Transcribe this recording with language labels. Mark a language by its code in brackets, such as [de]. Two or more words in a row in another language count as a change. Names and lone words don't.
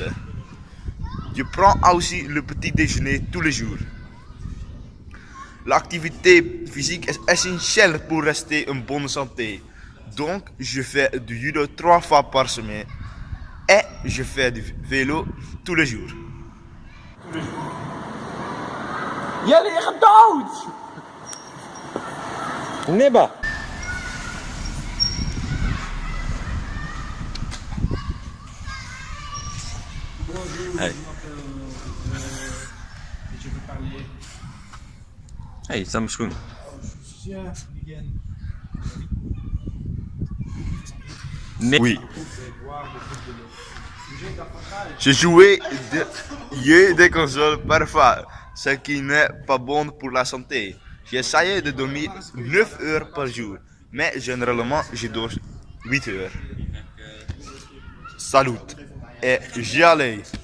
[fr] Je prends aussi le petit déjeuner tous les jours. L'activité physique est essentielle pour rester en bonne santé. Donc, je fais du judo 3 fois par semaine et je fais du vélo tous les jours. [nl] Jullie liggen dood! Nibba! Hey. [fr] Je veux parler. [nl] Hey, sta mijn schoen. Nee. [fr] Oui. Je jouais des consoles parfois, ce qui n'est pas bon pour la santé. J'essayais de dormir 9 heures par jour, mais généralement je dors 8 heures. Salut et j'y allais.